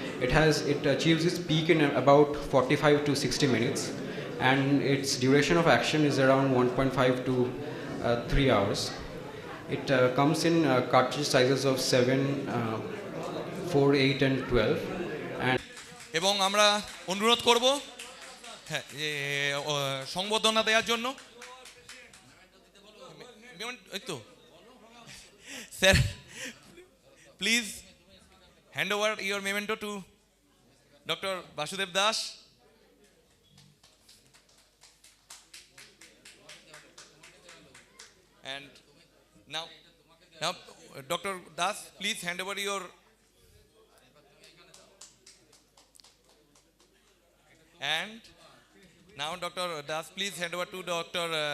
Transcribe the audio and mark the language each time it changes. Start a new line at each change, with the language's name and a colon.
English: It achieves its peak in about 45 to 60 minutes, and its duration of action is around 1.5 to 3 hours. It comes in cartridge sizes of 7, 4, 8 and 12. And
Bangla: এবং আমরা অনুরোধ করব হ্যাঁ সংবর্ধনা দেওয়ার জন্য এই তো sir
English: Please hand over your memento to doctor Basudeb Das and now Dr. Das, please hand over your and now Dr. Das, please hand over to Dr.